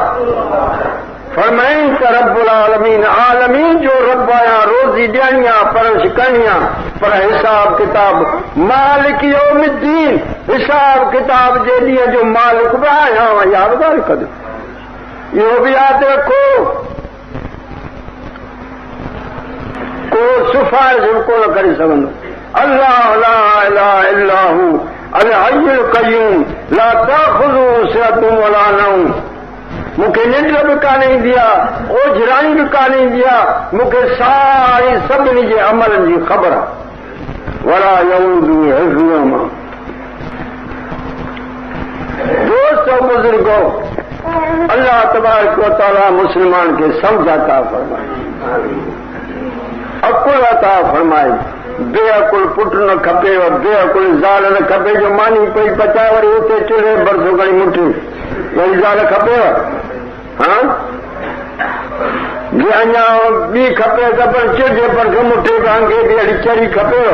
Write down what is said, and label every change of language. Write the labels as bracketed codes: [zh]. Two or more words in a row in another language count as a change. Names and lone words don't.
[sd] फरमाईं त [ar] رب العالمين, [sd] आलमीन जो रब आहियां, रोज़ी ॾियणी आहे, परश करणी आहे, पर हिसाब किताब [ar] مالك يوم الدين, [sd] हिसाब किताब जे ॾींहं जो मालिक बि आहियां। यादि ॻाल्हि कजो, इहो बि यादि रखो। को सिफ़ारिश बि कोन करे सघंदो। [ar] الله لا إله إلا هو الحي القيوم لا تأخذه سنة ولا نوم. [sd] मूंखे निंड बि कान ईंदी आहे, ओझराणी बि कान ईंदी आहे, मूंखे सारी सभिनी जे अमलनि जी ख़बर आहे। [ar] ولا يؤوده حفظهما. [sd] दोस्तो बुज़ुर्गो, अल्लाह [ar] تبارك وتعالى [sd] मुस्लमान खे सम्झ अता फरमाए, अकुल अता फरमाए। बेअकुल पुट न खपे, बेअकुल ज़ाल न खपे जो मानी पई पचाए वरी उते चुल्हे बरसो खणी मुठी, वरी ज़ाल खपेव? जे अञा ॿी खपे त पर चिड़े पर मुठे तव्हांखे बि अहिड़ी चरी खपेव?